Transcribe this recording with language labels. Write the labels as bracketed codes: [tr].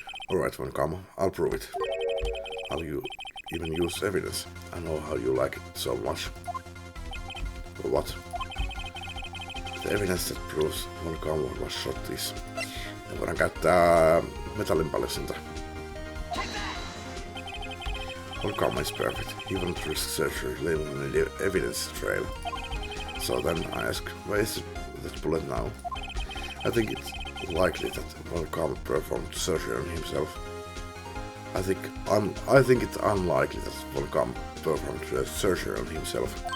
[en] Alright, Von Kama, I'll prove it. I'll even use evidence. I know how you like it so much. But what? The evidence that proves Von Kama was shot is... [fi] voidaan käyttää metallinpaljasinta. [en] Von Kama is perfect. He won't risk surgery leaving the evidence trail. So then I ask, where is that bullet now? I think it's likely that Von Kama performed surgery on himself. I think it's unlikely that Von Kama performed surgery on himself.